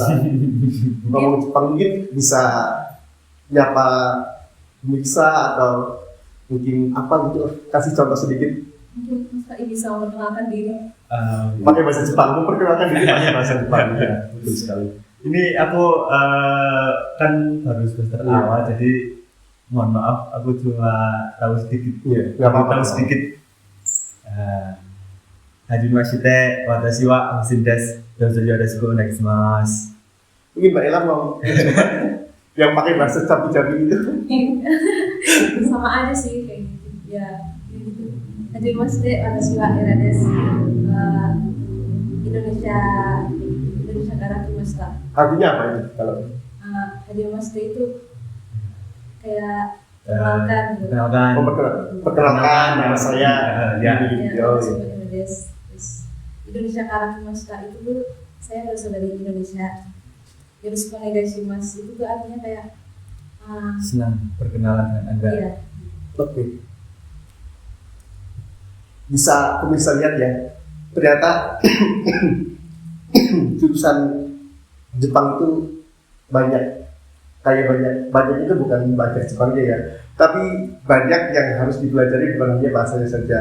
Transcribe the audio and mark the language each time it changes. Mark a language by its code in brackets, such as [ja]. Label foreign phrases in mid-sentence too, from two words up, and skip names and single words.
[id] Ngomong Jepang mungkin bisa nyapa pemirsa atau mungkin apa gitu, kasih contoh sedikit Mungkin Mas Fai bisa memperkenalkan diri. pakai bahasa Jepang, memperkenalkan diri pakai bahasa Jepang. Ya, betul sekali. Ini aku kan baru semester Iya. awal, jadi mohon maaf aku cuma tahu sedikit. Iya, nggak apa-apa. Tahu sedikit. [ja] はじめ して わたし は おんせん です. どうぞ よろしく おねがいします. [id] Mungkin Mbak Ella mau yang pakai bahasa cabi-cabi itu. Sama aja sih kayak gitu ya, kayak gitu. [ja] はじめまして わたし は Ella です. Indonesia Karakimashita. [id] Artinya apa itu kalau Hajimashite itu kayak perkenalkan gitu. Perkenalkan. perkenalkan nama saya Ya. ini. Ya, Oh, [ja] watashi [id] iya. [ja] wa Ella desu. [id] Terus [ja] Indonesia Karakimashita [id] itu tuh saya berasal dari Indonesia. [ja] よろしく おねがいします [id] itu tuh artinya kayak Senang berkenalan dengan Anda. iya. Oke. Bisa pemirsa lihat ya, ternyata jurusan Jepang itu banyak, banyak itu bukan belajar Jepangnya ya, tapi banyak yang harus dipelajari bukan hanya bahasanya saja.